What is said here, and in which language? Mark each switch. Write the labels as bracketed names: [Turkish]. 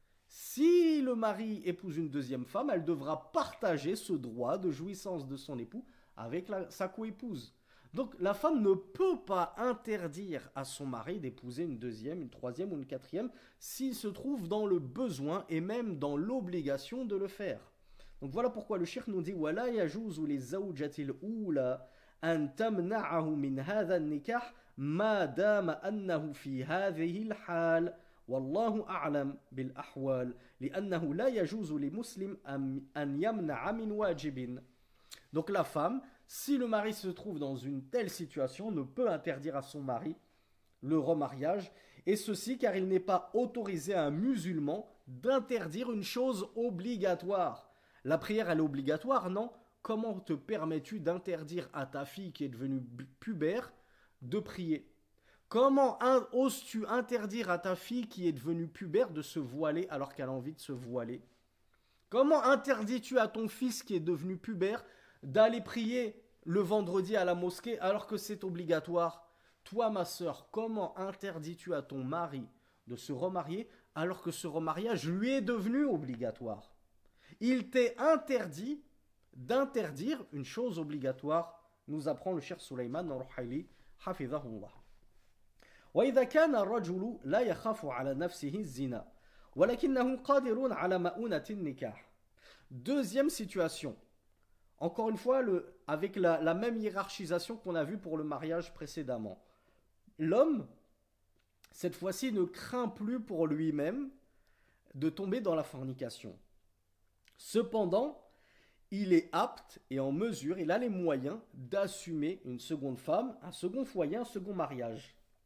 [French] Si le mari épouse une deuxième femme, elle devra partager ce droit de jouissance de son époux avec sa coépouse. Donc la femme ne peut pas interdire à son mari d'épouser une deuxième, une troisième ou une quatrième s'il se trouve dans le besoin et même dans l'obligation de le faire. Donc voilà pourquoi le cheikh nous dit [Arabic] وَلَا يَجُوزُ لِلزَّوْجَةِ الْأُولَى أَن تَمْنَعَهُ مِنْ هَذَا النِّكَاحِ مَا دَامَ أَنَّهُ فِي هَذِهِ الْحَالِ وَاللَّهُ أَعْلَمُ بِالْأَحْوَالِ لِأَنَّهُ لَا يَجُوزُ لِمُسْلِمٍ أَن يَمْنَعَ مِنْ وَاجِبٍ. [French] Donc la femme, si le mari se trouve dans une telle situation, ne peut interdire à son mari le remariage, et ceci car il n'est pas autorisé à un musulman d'interdire une chose obligatoire. La prière, elle est obligatoire, non? Comment te permets-tu d'interdire à ta fille qui est devenue pubère de prier? Comment oses-tu interdire à ta fille qui est devenue pubère de se voiler alors qu'elle a envie de se voiler? Comment interdis-tu à ton fils qui est devenu pubère d'aller prier le vendredi à la mosquée alors que c'est obligatoire? Toi, ma sœur, comment interdis-tu à ton mari de se remarier alors que ce remariage lui est devenu obligatoire? Il t'est interdit d'interdire une chose obligatoire, nous apprend le cheikh Sulaiman al-Ruhaili, hafidhahullah. [Arabic] وإذا كان الرجل لا يخاف على نفسه الزنا ولكنه قادر على مؤونة النكاح. [French] Deuxième situation. Encore une fois, avec la même hiérarchisation qu'on a vue pour le mariage précédemment. L'homme, cette fois-ci, ne craint plus pour lui-même de tomber dans la fornication. Cependant, il est apte et en mesure, il a les moyens d'assumer une seconde femme, un second foyer, un second mariage.